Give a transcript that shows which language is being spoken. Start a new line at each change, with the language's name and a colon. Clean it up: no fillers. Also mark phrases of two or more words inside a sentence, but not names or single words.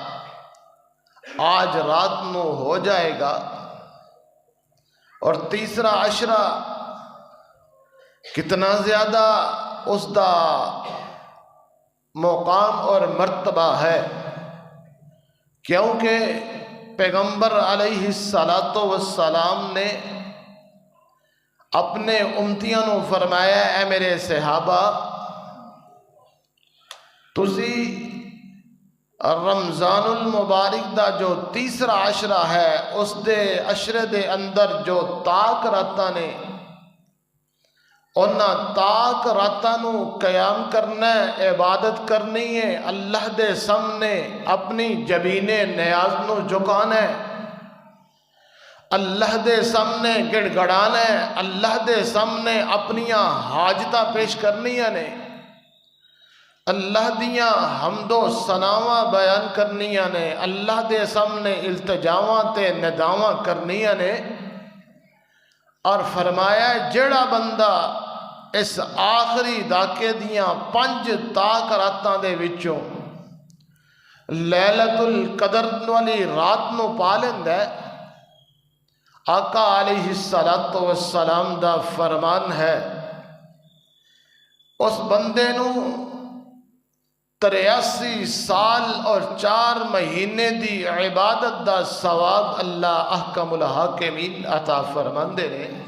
Punjabi: آج رات نو ہو جائے گا، اور تیسرا عشرہ کتنا زیادہ اس دا مقام اور مرتبہ ہے، کیونکہ پیغمبر
Arabic: علیہ السلام
Punjabi: نے اپنے امتیاں نو فرمایا، اے میرے صحابہ، تسی
Arabic: رمضان المبارک
Punjabi: دا جو تیسرا عشرہ ہے اس دے عشرے دے اندر جو تاک راتاں نے انہاں تاک راتاں نو قیام کرنا ہے، عبادت کرنی ہے، اللہ دے سامنے اپنی جبین نیاز نو جھکانا ہے، اللہ دے سامنے گڑ گڑانا ہے، اللہ دے سامنے اپنیاں حاجتاں پیش کرنیاں نے، اللہ دیاں حمد و ثناواں بیان کرنیاں نے، اللہ دے سامنے التجاواں تے نداواں کرنیاں نے، اور فرمایا جڑا بندہ اس آخری داکے دیاں 5 تاک راتاں دے وچوں
Arabic: لیلۃ القدر
Punjabi: والی رات نو پا لیندا ہے، آقا
Arabic: علیہ السلام
Punjabi: دا فرمان ہے اس بندے نو 83 سال اور 4 مہینے دی عبادت دا ثواب
Arabic: اللہ احکم الحاکمین
Punjabi: عطا فرماندے نے،